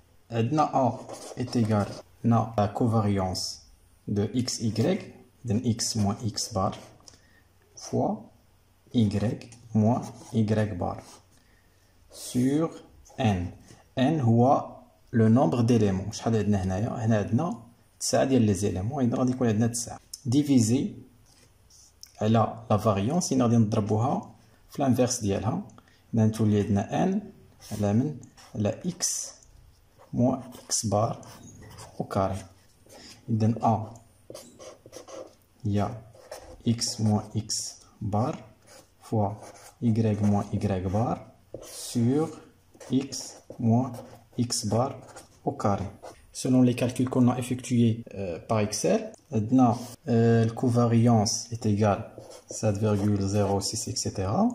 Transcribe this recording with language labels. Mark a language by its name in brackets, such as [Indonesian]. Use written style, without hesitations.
[French] عندنا a est égal à la covariance de x y donc x moins x bar fois y moins y bar sur n. n [Arabic] هو [French] le nombre d'éléments. [Arabic] شحال عندنا هنايا؟ هنا عندنا 9 ديال لي زيليمون، اذا غادي يكون عندنا 9 ديفيزي على لا فاريونس، غادي نضربوها في الانفيرس ديالها، اذا تولي عندنا n على من على [French] x moins x bar au carré. [Arabic] إذن a [French] il y a x moins x bar fois y moins y bar sur x moins x bar au carré. Selon les calculs qu'on a effectués par Excel, la covariance est égale 7,06, etc.